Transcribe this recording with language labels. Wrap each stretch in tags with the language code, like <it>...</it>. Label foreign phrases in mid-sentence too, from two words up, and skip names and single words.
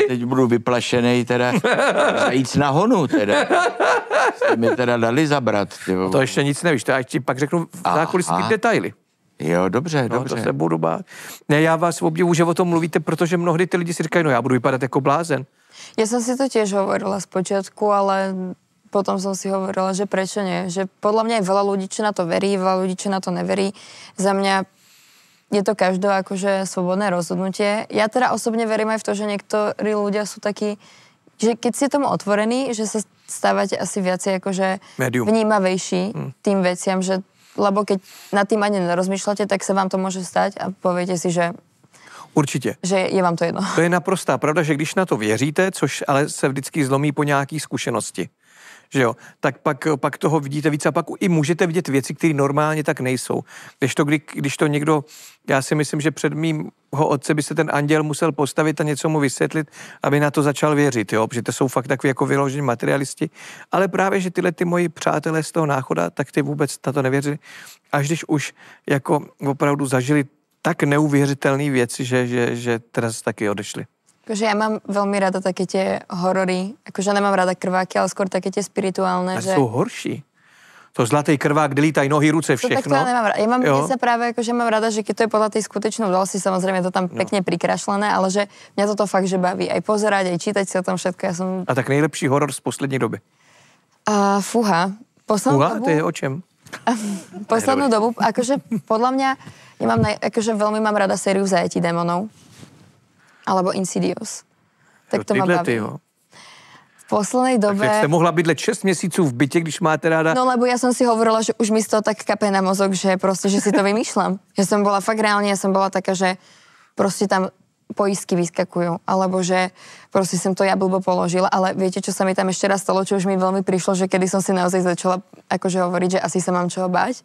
<cs>Teď budu vyplašenej teda, zajít na honu teda. Jste mi teda dali zabrat. Tyvo. To ještě nic nevíš, to já ti pak řeknu zákulisní detaily. Jo, dobře. To se budu bát. Ne, já vás obdivuju, že o tom mluvíte, protože mnohdy ty lidi si říkají, no já budu vypadat jako blázen.</cs> <sk>Ja som si to tiež hovorila spočiatku, ale potom som si hovorila, že prečo nie. Že podľa mňa je veľa ľudí, čo na to verí, veľa ľudí, čo na to neverí. Za mňa je to každé akože svobodné rozhodnutie. Ja teda osobne verím aj v to, že niektorí ľudia sú takí, že keď ste tomu otvorení, že sa stávate asi viacej akože vnímavejší tým veciam, že lebo keď nad tým ani nerozmýšľate, tak sa vám to môže stať a poviete si, že</sk> <cs>určitě.</cs> <sk>Že je vám to jedno.</sk> <cs>To je naprostá pravda, že když na to věříte, což ale se vždycky zlomí po nějaký zkušenosti, že jo, tak pak toho vidíte víc a pak i můžete vidět věci, které normálně tak nejsou. Když to někdo, já si myslím, že před mýmho otce by se ten anděl musel postavit a něco mu vysvětlit, aby na to začal věřit, jo, protože to jsou fakt takový jako vyložení materialisti, ale právě, že tyhle ty moji přátelé z toho náchoda, tak ty vůbec na to nevěřili. Až když už jako opravdu zažili tak neuvěřitelné věci, že teraz taky odešli.</cs> <sk>Akože ja mám veľmi rada také tie horory, akože nemám rada krváky, ale skôr také tie spirituálne. A že... sú horší.</sk> <cs>To zlatý krvák, kde lítají nohy, ruce, všechno.</cs> <sk>To nemám rada. Ja sa práve, akože mám rada, že keď to je podľa tej skutečnej udalosti, samozrejme to tam pekne prikrašlené, ale že mňa toto fakt, že baví aj pozerať, aj čítať si o tom všetko.</sk> <cs>A tak nejlepší horor z poslední doby? Fúha. Fúha? To je o čem?</cs> <sk>Poslednú dobu, akože podľa mňa, akože veľmi mám rada sériu Zajetí démonov. Alebo Insidious. Tak to ma baví. V poslednej dobe...</sk> <cs>Takže jste mohla bydlet 6 měsíců v bytě, když máte ráda...</cs> <sk>No lebo ja som si hovorila, že už mi z toho tak kape na mozog, že proste, že si to vymýšľam. Ja som bola fakt reálne, ja som bola taká, že proste tam poistky vyskakujú. Alebo že proste som to ja blbo položila. Ale viete, čo sa mi tam ešte raz stalo, čo už mi veľmi prišlo, že kedy som si naozaj začala akože hovoriť, že asi sa mám čoho báť.</sk>